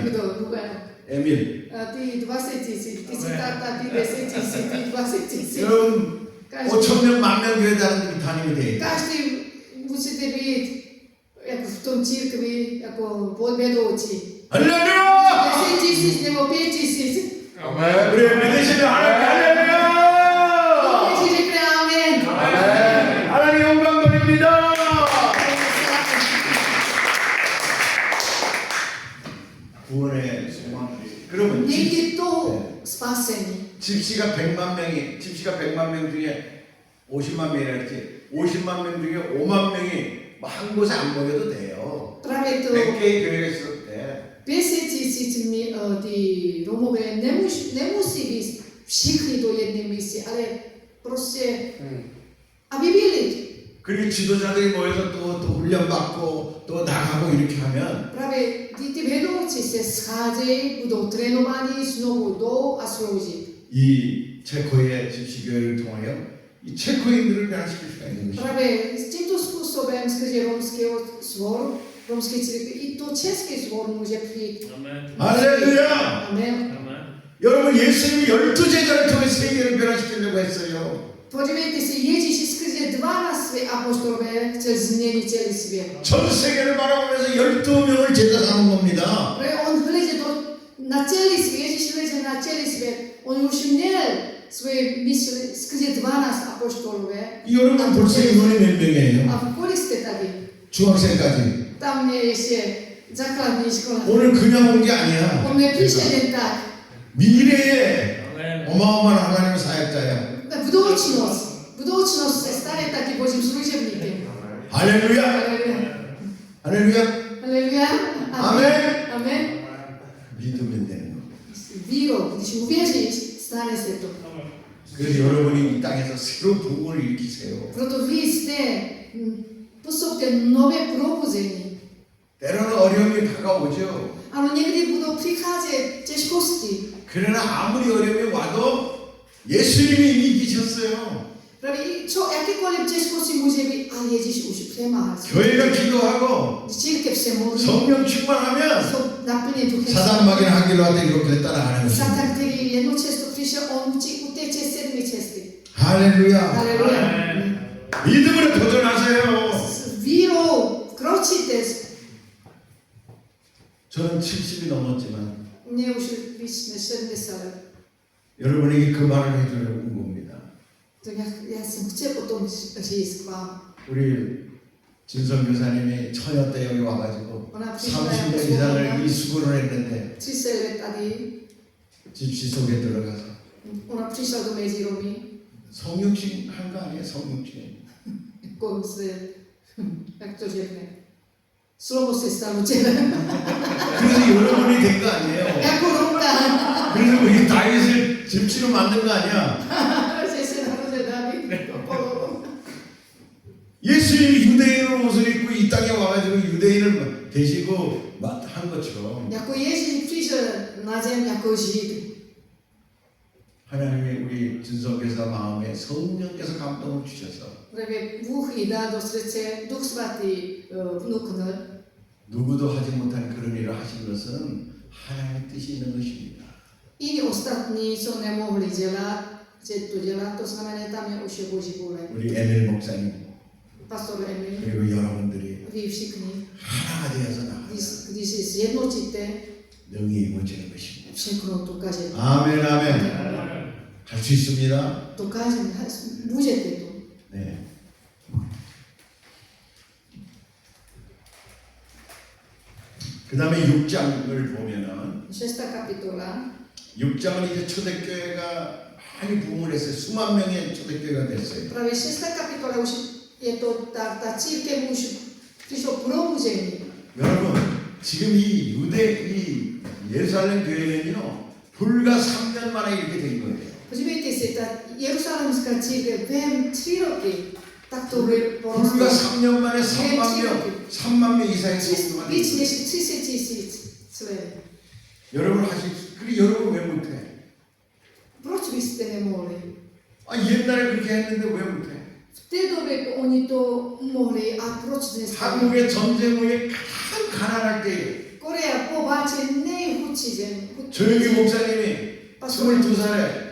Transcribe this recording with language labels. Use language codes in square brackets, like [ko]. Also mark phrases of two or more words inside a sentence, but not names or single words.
[cs] Kdo? Ruben. 에밀. A ty 20 000, ty si táta, ty 10 000, ty 20 000. [ko] 여러분 5천 명, 만 명 교회 다님이 돼. [cs] Každý musíte být jako v tom církvi, jako vedoucí. [ko] 할렐루야! [cs] 10 000 nebo 5 000. Amen. [ko] 우리 믿으시는 하나님 할렐루야! [cs] Když řekne amen. [ko] 하나님 영광 돌립니다. 구원의 소망. 그러면 [cs] Někdy to spasení. [ko] 집시가 100만 명 중에 50만 명이라 했지. 50만 명 중에 5만 명이 한 곳에 안 모여도 돼요. [cs] Právě to [ko] 100개의 교회가 있어도 돼. [cs] 500 000 ty Romové nemusí být všichni do jedné místy, ale prostě aby byli. [ko] 그리고 지도자들이 모여서 또 훈련받고 또 나가고 이렇게 하면 [cs] Právě ty vedoucí se scházejí, budou trénovaní, znovu jdou a slouží. [ko] 이 체코의 집시교회를 통하여 이 체코인들을 변화시킬 수가 있는 것이죠. [cs] Právě s tímto způsobem skrze romské církve i to český sbor může přijít. Amen. [ko] 할렐루야! Amen. Amen. 여러분 예수님이 12제자를 통해 세계를 변화시키려고 했어요. [cs] Podívejte se, Ježíš skrze 12 své apostolové chtěl změnit celý svět. [ko] 전 세계를 바라보면서 12명을 제자 삼은 겁니다. [cs] Protože on hleděl na celý svět, Ježíš hleděl na celý svět. On už měl svoje mysli skrze 12 apostolové. [ko] 여러분 벌써 인원이 몇 명이에요? [cs] A kolik jste tady? [ko] 중학생까지. [cs] Tam je ještě základní škola. [ko] 오늘 그냥 온 게 아니야. [cs] On nepřišel jen tak. [ko] 미래에 Amen. 어마어마한 하나님의 사역자야. [cs] Budoucnost se stane taky Božím služebníkem. [ko] 할렐루야! 할렐루야! [cs] Haleluja. Amen. Amen. [ko] 믿으면 되는 거. [cs] Vírou, když uvěříš, stane se to. [ko] 그래서 여러분이 이 땅에서 새로운 부흥을 일으키세요. [cs] Proto vy jste, působte nové probuzení. [ko] 때로는 어려움이 다가오죠. [cs] Ano, někdy budou přicházet těžkosti. [ko] 그러나 아무리 어려움이 와도 예수님이 이미 이기셨어요. [cs] Právě jakýkoliv těžkosti může být, ale Ježíš už přemáhal. [ko] 교회가 기도하고 [cs] Církev se modlí, [ko] 성령 충만하면 [cs] jsou naplněni duchem. [ko] 사단 막인 한 길로 왔다 이렇게 따라가는 거죠. [cs] Satan, který jednu cestu přišel, on uteče 7 cesty. [ko] 할렐루야. [cs] Haleluja. [ko] 믿음으로 도전하세요. [cs] S vírou kročíte. [ko] 저는 70이 넘었지만 [cs] Mně už víc než 70 let. [ko] 여러분에게 그 말을 해주려고 온 겁니다. [cs] Tak já jsem chtěl o tom říct k vám. [ko] 우리 진성 교사님이 처녀 때 여기 와가지고 [cs] Ona přišla jako [ko] 30년 [cs] svědoma, [ko] 이상을 이 수고를 했는데 [cs] 30 let tady. [ko] 집시 속에 들어가서 [cs] Ona přišla do mezi Romy. [ko] 성육신 한 거 아니에요? 성육신. [cs] Jako se, jak to řekne, slovo se stalo tělem. [ko] 그래서 여러분이 된 거 아니에요? [cs] Jako Romka. [ko] 그래서 우리 다윗을 집시로 만든 거 아니야? [cs] Že se narodil David. [ko] 예수님이 유대인으로 옷을 입고 이 땅에 와가지고 유대인을 되시고 한 것처럼 [cs] Jako Ježíš přišel na zem jako Žid. [ko] 하나님이 우리 진성교사 마음에 성령께서 감동을 주셔서 [cs] Protože Bůh jí dal do srdce, Duch Svatý vnuknul. [ko] 누구도 하지 못한 그런 일을 하신 것은 하나님의 뜻이 있는 것입니다. [cs] Jiní ostatní, co nemohli dělat, že to dělat, to znamená, tam je už je Boží vůle. [ko] 우리 에밀 목사님 [cs] Pastor Emil, [ko] 그리고 여러분들이 [cs] vy všichni, [ko] 하나가 되어서 나가면 [cs] když se zjednotíte, [ko] 능히 이루어지는 것입니다. [cs] všechno dokážete. [ko] 아멘 아멘. 할 수 있습니다. [cs] Dokážete, můžete to. [ko] 네. 그 다음에 6장을 보면은 [cs] 6. kapitola. [ko] 6장은 이제 초대교회가 많이 부흥을 했어요. 수만 명의 초대교회가 됐어요. [cs] Právě 6. kapitola už je to, ta církev už přišlo probuzení. [ko] 여러분 지금 이 유대 이 예루살렘 교회는요 불과 3년 만에 이렇게 된 거예요. 初めてしてたイエルサレムスカチール뱀 7일 딱또 불과 3년 만에 3만 명 이상의 성도가 된 거예요. 여러분 그리고 여러분 왜 못해? [cs] Proč vy jste nemohli? [ko] 옛날에 그렇게 했는데 왜 못해? [cs] V té době oni to mohli a proč dnes? [ko] 한국의 전쟁 후에 가장 가난할 때에 [cs] Korea po válce nejchudší zem. [ko] 조영기 목사님이 22살에